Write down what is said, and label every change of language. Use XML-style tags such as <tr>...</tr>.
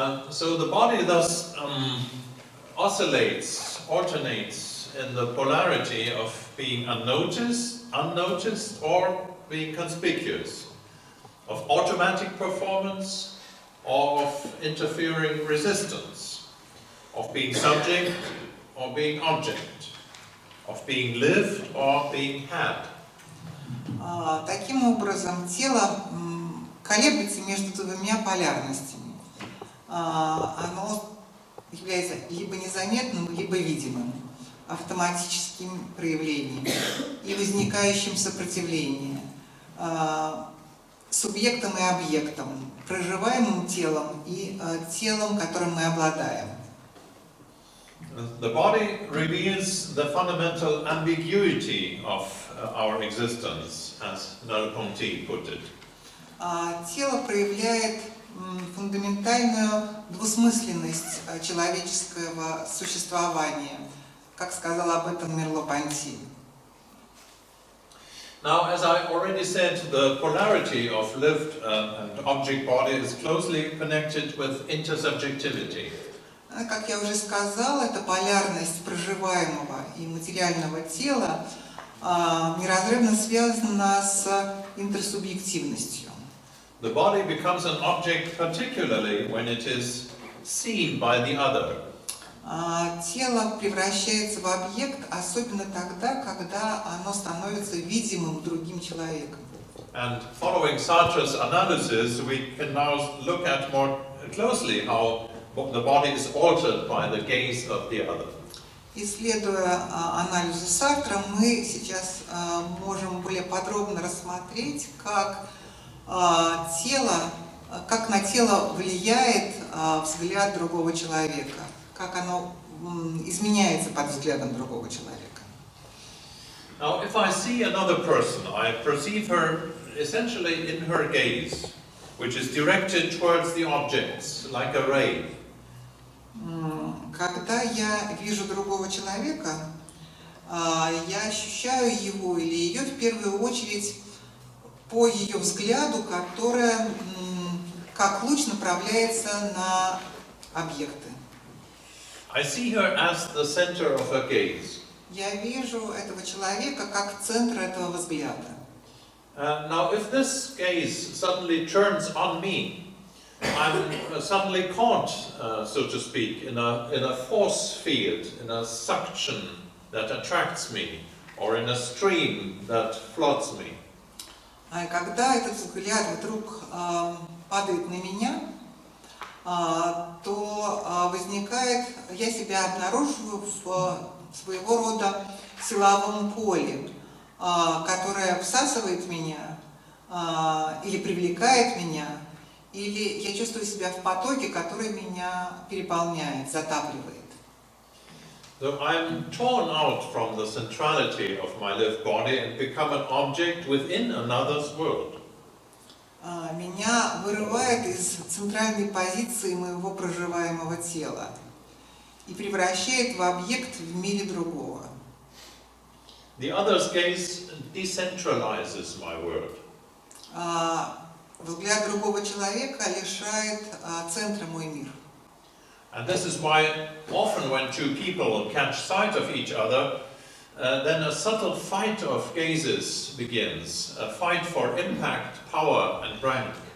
<en>So the body thus alternates in the polarity of being unnoticed or being conspicuous, of automatic performance or of interfering resistance, of being subject or being object, of being lived or being had.</en> <ru>Таким образом, тело колеблется между двумя полярностями. Оно является либо незаметным, либо видимым, автоматическим проявлением и возникающим сопротивлением, субъектом и объектом, проживаемым телом и телом, которым мы обладаем.</ru> <en>The body reveals the fundamental ambiguity of our existence, as Merleau-Ponty put it.</en> <ru>Тело проявляет фундаментальную двусмысленность человеческого существования, как сказал об этом Мерло-Понти.</ru> <en>Now, as I already said, the polarity of lived and object body is closely connected with intersubjectivity.</en> <ru>Как я уже сказала, эта полярность проживаемого и материального тела неразрывно связана с интерсубъективностью.</ru> <en>The body becomes an object particularly when it is seen by the other.</en> <ru>Тело превращается в объект, особенно тогда, когда оно становится видимым другим человеком.</ru> <en>And following Sartre's analysis, we can now look at more closely how the body is altered by the gaze of the other.</en> <ru>Исследуя анализу Сартра, мы сейчас можем более подробно рассмотреть, как на тело влияет взгляд другого человека, как оно изменяется под взглядом другого человека.</ru> <en>Now, if I see another person, I perceive her essentially in her gaze, which is directed towards the objects, like a ray.</en> <ru>Когда я вижу другого человека, я ощущаю его или ее в первую очередь по ее взгляду, которая как луч направляется на объекты.</ru> <en>I see her as the center of her gaze.</en> <ru>Я вижу этого человека как центр этого взгляда.</ru> <en>Now, if this gaze suddenly turns on me, I'm suddenly caught, so to speak, in a force field, in a suction that attracts me, or in a stream that floods me.</en> <ru>А когда этот взгляд вдруг падает на меня, то возникает, я себя обнаруживаю в своего рода силовом поле, которое всасывает меня или привлекает меня, или я чувствую себя в потоке, который меня переполняет, затапливает.</ru> <en>So I'm torn out from the centrality of my lived body and become an object within another's world.</en> <ru>Меня вырывает из центральной позиции моего проживаемого тела и превращает в объект в мире другого.</ru> <en>The other's gaze decentralizes my world.</en> <ru>Взгляд другого человека лишает центра мой мир.</ru> <en>And this is why often when two people catch sight of each other, then a subtle fight of gazes begins, a fight for impact, power and rank.</en>